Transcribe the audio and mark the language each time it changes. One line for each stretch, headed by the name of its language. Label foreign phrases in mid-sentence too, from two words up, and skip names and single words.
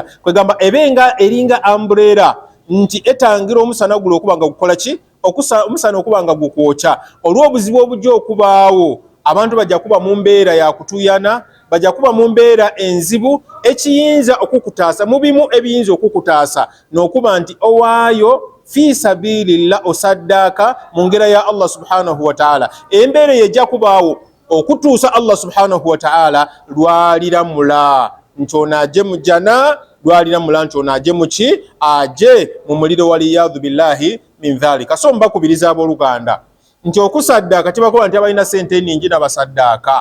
Ganda: Kwegamba ebenga eringa umbrella nti etangira omusana gulo okuba nga gukola ki, omusana okuba nga gukwokya. Olw'obuzibu obujja okubaawo, abantu bajja kuba mu mbeera ya kutuyana, bajja kuba mu mbeera enzibu ekiyinza okukutaasa, mu bimu ebiyinza okukutaasa n'okuba nti owaayo
Arabic: في سبيل الله
Ganda: osaddaaka mu ngera ya
Arabic: الله سبحانه وتعالى.
Ganda: Embeera yejja kubaawo okutuusa
Arabic: الله سبحانه وتعالى
Ganda: lwaliramula nti ono ajje mu jana, lwaliramula nti ono ajje mu ki, ajje mu muliro
Arabic: والعياذ بالله من ذلك.
Ganda: So mbakubiriza abooluganda nti okusaddaaka tebakola nti abalina sente eningi n'abasaddaaka.